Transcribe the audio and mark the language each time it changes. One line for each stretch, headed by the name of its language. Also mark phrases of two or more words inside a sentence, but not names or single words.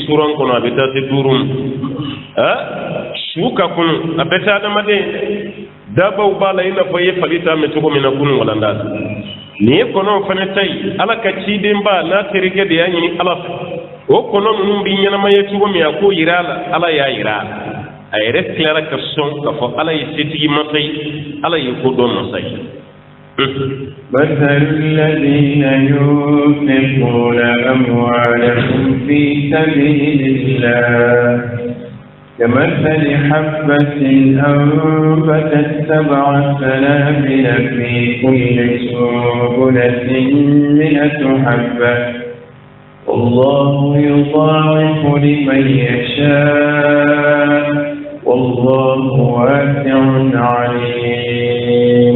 Bambara: suran kɔnɔ a bɛ taa se 5 ma su ka kunu a bɛ taa adamaden dabaw b'a la i n'a fɔ i ye fali ta mɛn cogo min na kunun walanda la nin ye kɔnɔw fana ta ye ala ka ciden ba n'a terikɛ de y'a ɲini ala fɛ o kɔnɔ ninnu bɛ ɲɛnama ye cogo min a k'o yira a la ala y'a yira a la a yɛrɛ tilara ka sɔn k'a fɔ ala ye setigi masa ye ala ye ko dɔn masa ye
Arabic: مثل الذين ينفقون أموالهم في سبيل الله كمثل حبة أنبتت 7 سنابل في كل سنبلة 100 حبة والله يضاعف لمن يشاء والله واسع عليم